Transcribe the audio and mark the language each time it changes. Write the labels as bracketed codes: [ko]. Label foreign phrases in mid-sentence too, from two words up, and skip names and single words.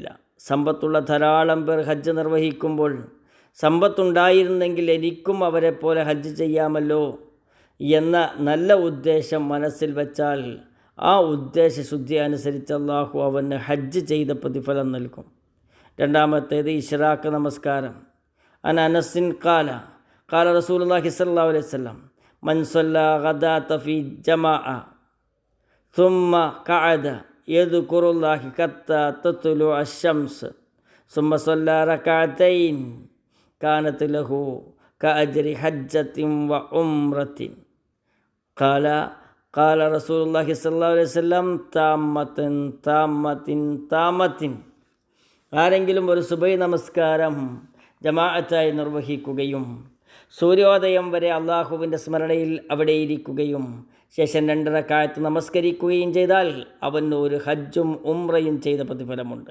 [ml] സമ്പത്തുള്ള ധാരാളം പേർ ഹജ്ജ് നിർവഹിക്കുമ്പോൾ സമ്പത്തുണ്ടായിരുന്നെങ്കിൽ എനിക്കും അവരെ പോലെ ഹജ്ജ് ചെയ്യാമല്ലോ എന്ന നല്ല ഉദ്ദേശം മനസ്സിൽ വച്ചാൽ ആ ഉദ്ദേശശുദ്ധി അനുസരിച്ച് അള്ളാഹു അവന് ഹജ്ജ് ചെയ്ത പ്രതിഫലം നൽകും. [ar] 2. [ml] ഇശ്റാഖ് നമസ്കാരം. [ar] عن أنس قال قال رسول الله صلى الله عليه وسلم من صلى الغداة في جماعة ثم قعد يذكر الله حتى تطلع الشمس ثم صلى ركعتين كانت له كأجر حجة وعمرة قال رسول الله صلى الله عليه وسلم താമത്തിൻ. [ml] ആരെങ്കിലും ഒരു സുബഹി നമസ്കാരം ജമാഅത്തായി നിർവഹിക്കുകയും സൂര്യോദയം വരെ അള്ളാഹുവിൻ്റെ സ്മരണയിൽ അവിടെ ഇരിക്കുകയും ശേഷം 2 റക്അത്ത് നമസ്കരിക്കുകയും ചെയ്താൽ അവന് ഒരു ഹജ്ജും ഉംറയും ചെയ്ത പ്രതിഫലമുണ്ട്.